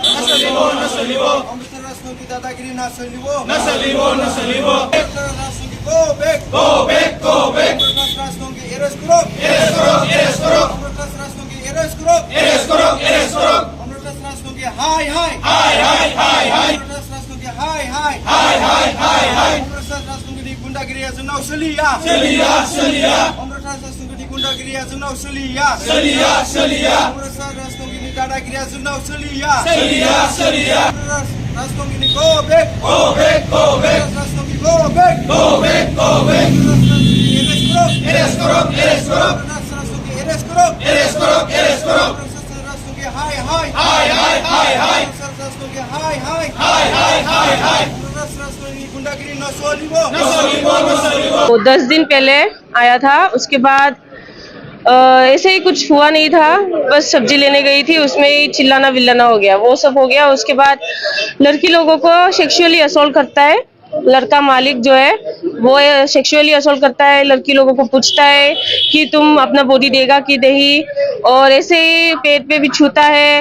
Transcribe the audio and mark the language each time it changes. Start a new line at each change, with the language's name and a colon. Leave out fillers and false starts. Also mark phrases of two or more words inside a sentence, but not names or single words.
Bodo: अमृत राजनैतिक दादागिरी ना सोलिबो अमृत राजनैतिक
English: go back
Bodo: अमृत राजनैतिक
Hindi: arrest करो अमृत राजनैतिक arrest करो अमृत राजनैतिक हाय अमृत राजनैतिक हाय
Bodo: अमृत राजनैतिक गुन्डागिरी आजुनाव सोलिया अमृत राजनैतिक गुन्डागिरी आजुनाव सोलिया अमृत राजनैतिक दादागिरी आजुनाव सोलिया राजनैतिक
English: go back
Bodo: राजनैतिक
English: go back
Hindi: arrest करो राजनैतिक arrest करो
Bodo: राजनैतिक हाय राजनैतिक हाय गुंडागिरी न सोलिबो
Hindi: 10 दिन पहले आया था। उसके बाद ऐसे ही कुछ हुआ नहीं था, बस सब्जी लेने गई थी, उसमें ही चिल्लाना विल्लाना हो गया, वो सब हो गया। उसके बाद लड़की लोगों को
English: sexually assault
Hindi: करता है, लड़का मालिक जो है वो
English: sexually assault
Hindi: करता है, लड़की लोगों को पूछता है कि तुम अपना बॉडी देगा कि नहीं, और ऐसे ही पेट पे भी छूता है।